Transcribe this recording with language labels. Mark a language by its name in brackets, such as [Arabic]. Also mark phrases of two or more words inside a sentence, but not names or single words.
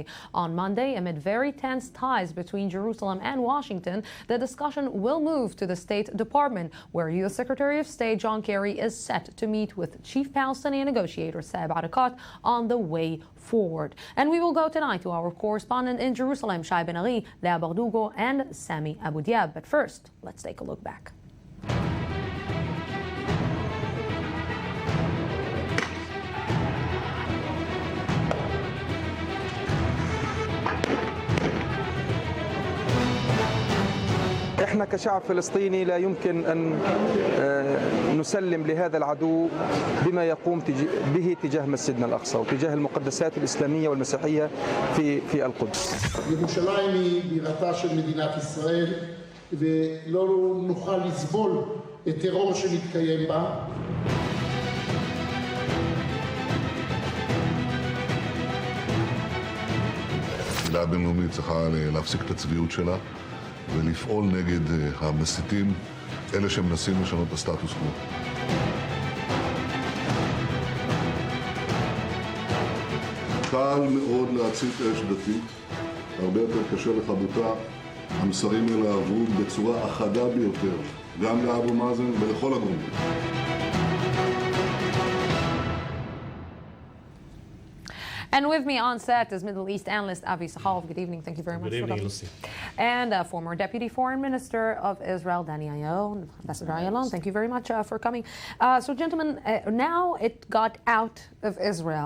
[English] On Monday, amid very tense ties between Jerusalem and Washington, the discussion will move to the State Department, where U.S. Secretary of State John Kerry is set to meet with Chief Palestinian negotiator Saeb Erekat on the way forward. And we will go tonight to our correspondent in Jerusalem, Shai Ben Ari, Lea Bardugo, and Sami Abu Diab. But first, let's take a look back. [Arabic] احنا كشعب فلسطيني لا يمكن ان نسلم لهذا العدو بما يقوم به تجاه مسجدنا الاقصى وتجاه المقدسات الاسلاميه والمسيحيه في القدس. [Hebrew] ירושלים היא בירתה של מדינת ישראל ולא נוכל לסבול את טרור שמתקיים בה. הקהילה הבינלאומית צריכה להפסיק את הצביעות שלה ולפעול נגד המסיתים, אלה שמנסים לשנות את הסטטוס קוו. קל מאוד להצית אש דתית, הרבה יותר קשה לכבותה. המסרים האלה עברו בצורה החדה ביותר, גם לאבו מאזן ולכל הגורמים. [English] And with me on set is Middle East analyst Avi Sachalov. Good evening. Thank you very much for coming. Lucy. And former Deputy Foreign Minister of Israel, Danny Ayalon, Ambassador Ayalon. Thank you very much for coming. So, gentlemen, now it got out of Israel.